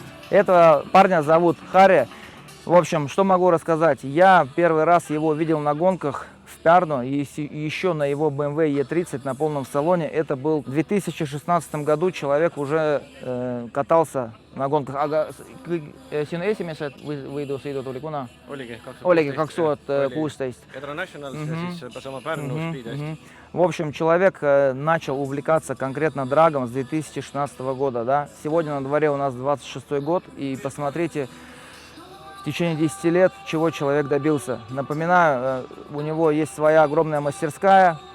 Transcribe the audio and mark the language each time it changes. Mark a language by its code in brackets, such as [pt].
[ru] Этого парня зовут Харри. В общем, что могу рассказать? Я первый раз его видел на гонках в Пярну, и еще на его BMW E30 на полном салоне. Это был в 2016 году. Человек уже катался на гонках. [et] Sinu esimesed sõidud oli kuna? Oligi 2016. International, siis sama Pärnu Speed. [ru] В общем, человек начал увлекаться конкретно драгом с 2016 года. Да? Сегодня на дворе у нас 26 год, и посмотрите, в течение 10 лет чего человек добился. Напоминаю, у него есть своя огромная мастерская.